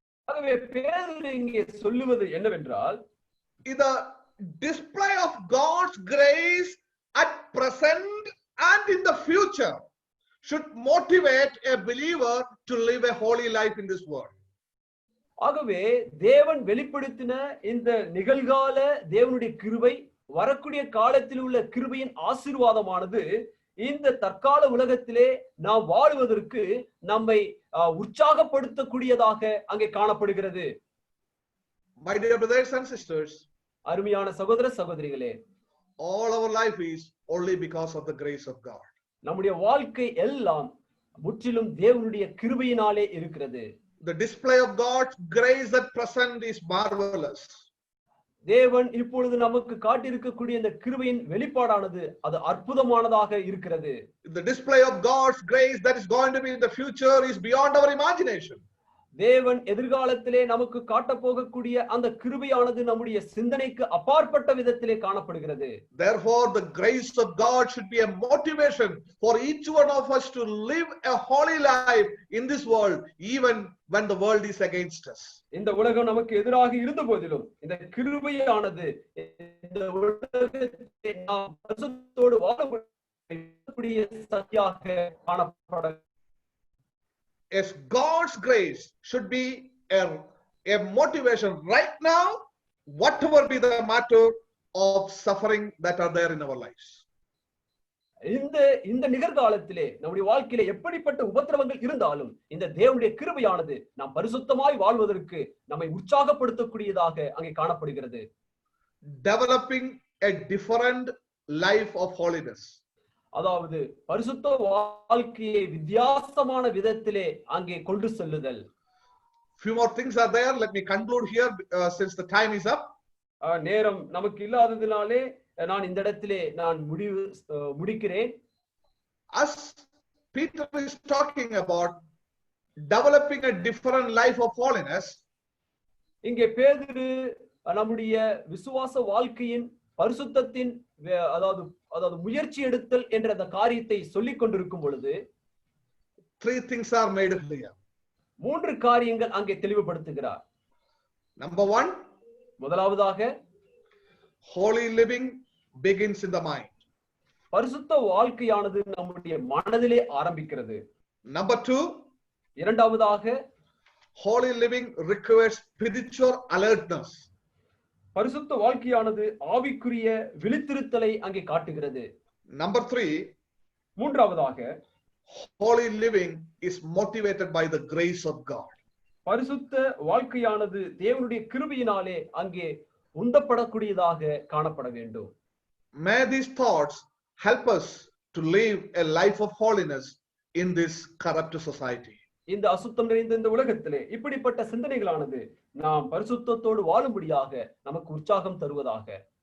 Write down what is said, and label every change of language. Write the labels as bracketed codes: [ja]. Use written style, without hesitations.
[ta] ஆகவே பேதுரு இங்கே சொல்லுவது என்னவென்றால், [en] the display of God's grace at present and in the future should motivate a believer to live a holy life in this world. [ta] ஆகவே தேவன் வெளிப்படுத்தின இந்த நிகழ்கால தேவனுடைய கிருபை, வரக்கூடிய காலத்தில் உள்ள கிருபையின் ஆசீர்வாதமானது இந்த தற்கால உலகத்திலே நாம் வாழுவதற்கு நம்மை உற்சாகப்படுத்தக்கூடியதாக அங்கே காணப்படுகிறது. [en] My dear brothers and sisters, [ta] அருமையான சகோதர சகோதரிகளே, [en] all our life is only because of the grace of God. [ta] நம்முடைய வாழ்க்கை எல்லாம் முற்றிலும் தேவனுடைய கிருபையினாலே இருக்கிறது. [en] The display of God's grace at present is marvelous. [ta] தேவன் இப்பொழுது நமக்கு காட்டியிருக்கக்கூடிய இந்த கிருபையின் வெளிப்பாடானது அது அற்புதமானதாக இருக்கிறது. [en] The display of God's grace that is going to be in the future is beyond our imagination. [ta] தேவன் எதிர்காலத்திலே நமக்கு காட்டப் போகக்கூடிய அந்த கிருபையானது நம்முடைய சிந்தனைக்கு அப்பாற்பட்ட விதத்திலே காணப்படுகிறது. [en] Therefore, the grace of God should be a motivation for each one of us to live a holy life in this world, even when the world is against us. [ta] இந்த உலகம் நமக்கு எதிராக இருந்த போதிலும் இந்த கிருபையானது இந்த உலகத்தை நாம் பரிசுத்தத்தோடு வாழக்கூடிய சக்தியாக காணப்பட. [en] Yes, God's grace should be a motivation right now, whatever be the matter of suffering that are there in our lives. [ta] இந்த நிகழ்காலத்திலே நம்முடைய வாழ்க்கையில எப்படிப்பட்ட உபத்திரவங்கள் இருந்தாலும் இந்த தேவனுடைய கிருபையானது நாம் பரிசுத்தமாய் வாழ்வதற்கு நம்மை உற்சாகப்படுத்தக்கூடியதாக அங்கே காணப்படுகிறது. [en] Developing a different life of holiness. [ta] அதாவது பரிசுத்த வாழ்க்கையை வித்தியாசமான விதத்திலே அங்கே கொண்டு செல்லுதல். [en] Few more things are there. Let me conclude here since the time is up. [ta] நேரம் நமக்கு இல்லாததினாலே நான் இந்த இடத்திலே நான் முடிக்கிறேன். [en] As Peter is talking about developing a different life of holiness, [ta] இங்கே பேதுரு நம்முடைய விசுவாச வாழ்க்கையின் பரிசுத்தத்தின் அதாவது முயற்சி எடுத்தல் என்ற அந்த காரியத்தை சொல்லிக் கொண்டிருக்கும் பொழுது [en] three things are made clear. [ta] மூன்று காரியங்கள் அங்கே தெளிவுபடுத்துகிறார். [en] Number one, [ta] முதலாவதாக [en] holy living begins in the mind. [ta] பரிசுத்த வாழ்க்கையானது நம்முடைய மனதிலே ஆரம்பிக்கிறது. [en] Number two, [ta] இரண்டாவதாக [en] holy living requires spiritual alertness. [ta] பரிசுத்த வாழ்க்கையானது ஆவிக்குரிய விழித்திருத்தலை அங்கே காட்டுகிறது. [en] Number three, [ta] மூன்றாவதாக [en] holy living is motivated by the grace of God. [ta] பரிசுத்த வாழ்க்கையானது தேவனுடைய கிருபையினாலே அங்கே உந்தப்படக்கூடியதாக காணப்பட வேண்டும். [en] May these thoughts help us to live a life of holiness in this corrupt society. [ta] இந்த அசுத்தம் நிறைந்த இந்த உலகத்திலே இப்படிப்பட்ட சிந்தனைகளானது நாம் பரிசுத்தத்தோடு வாழும்படியாக நமக்கு உற்சாகம் தருவதாக.